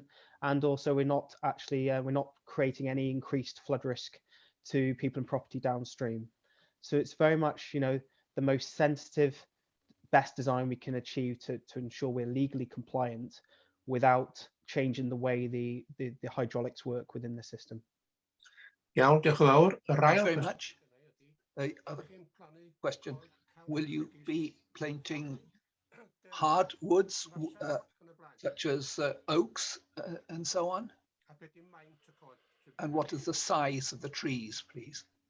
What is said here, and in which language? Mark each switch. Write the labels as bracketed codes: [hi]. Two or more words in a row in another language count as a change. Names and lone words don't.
[en] And also we're not creating any increased flood risk to people and property downstream. So it's very much, you know, the most sensitive, best design we can achieve to ensure we're legally compliant without changing the way the hydraulics work within the system. [cy] Iawn, diolch yn fawr. Yr [en] Thanks [cy] ail [en] very [cy] cwestiwn. [en] much. The other question, will you be planting hardwoods such as oaks and so on? And what is the size of the trees, please?